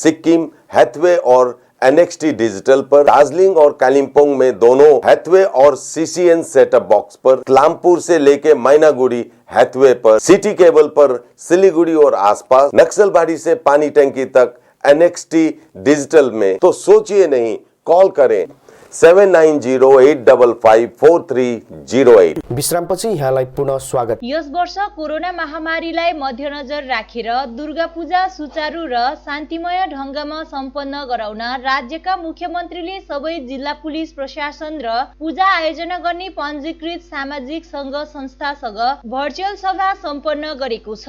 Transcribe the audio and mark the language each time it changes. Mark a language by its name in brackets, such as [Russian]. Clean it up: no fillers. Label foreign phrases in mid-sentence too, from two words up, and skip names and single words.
[Hindi] सिक्किम, हैथवे और NXT डिजिटल पर, दार्जिलिंग और कालिम्पोंग में दोनों हैथवे और CCN सेटअप बॉक्स पर, क्लामपुर से लेके मैनागुड़ी हैथवे पर, सिटी केबल पर सिलीगुड़ी और आसपास, नक्सलबाड़ी से पानी टंकी तक NXT डिजिटल में। तो सोचिए नहीं, कॉल करें 7908554308। [Nepali] विश्रामपछि यहाँलाई पुनः स्वागत। यस वर्ष कोरोना महामारीलाई मध्यनजर राखेर दुर्गा पूजा सुचारू र शान्तिमय ढंगमा सम्पन्न गराउन राज्यका मुख्यमन्त्रीले सबै जिल्ला पुलिस प्रशासन र पूजा आयोजना गर्ने पञ्जीकृत सामाजिक संघ संस्थासँग भर्चुअल सभा सम्पन्न गरेको छ।